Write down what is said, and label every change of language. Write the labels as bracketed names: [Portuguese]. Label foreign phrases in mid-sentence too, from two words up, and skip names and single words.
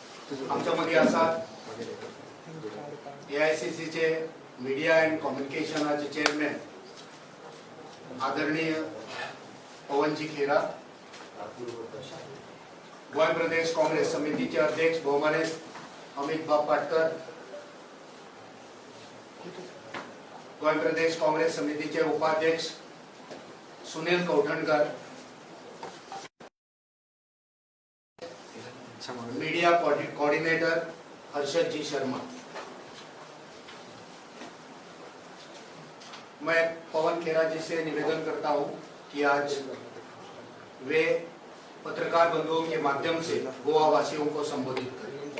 [Konkani] आमच्यामध्ये आसात AICCचे [English] media and communication [Konkani] चेअरमॅन आदरणीय पवनजी खेरा, गोवा प्रदेश काँग्रेस समितीचे अध्यक्ष बहुमान्य अमित बाब पाटकर, गोवा प्रदेश काँग्रेस समितीचे उपाध्यक्ष सुनील कौठणकर, [English] media coordinator [Konkani] हर्षद जी शर्मा। [Hindi] मैं पवन खेरा जी से निवेदन करता हूं कि आज वे पत्रकार बंधुओं के माध्यम से गोवा वासियों को संबोधित करें।